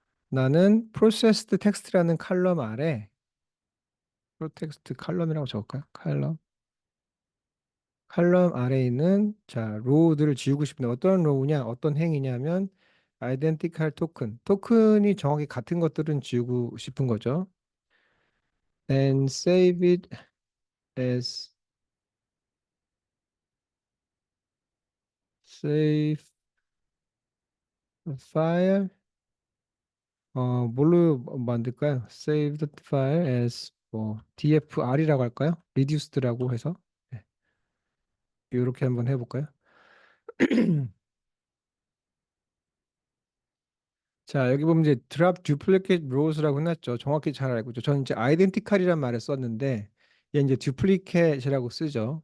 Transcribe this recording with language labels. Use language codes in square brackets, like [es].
[ko] 나는 processed text라는 칼럼 아래 프로텍스트 칼럼이라고 적을까요? 칼럼 아래에 있는 자 로우들을 지우고 싶은데 어떤 로우냐 어떤 행위냐면 identical 토큰이 정확히 같은 것들은 지우고 싶은 거죠. [en] and save it as save file [ko] 뭘로 만들까요? [en] save the file as [ko] 뭐 dfr이라고 할까요? reduced라고 해서 네, 이렇게 한번 해볼까요? 자, 여기 보면 이제 drop duplicate rows라고 해놨죠. 정확히 잘 알고 있죠. 저는 이제 identical이란 말을 썼는데 얘 이제 duplicate이라고 쓰죠.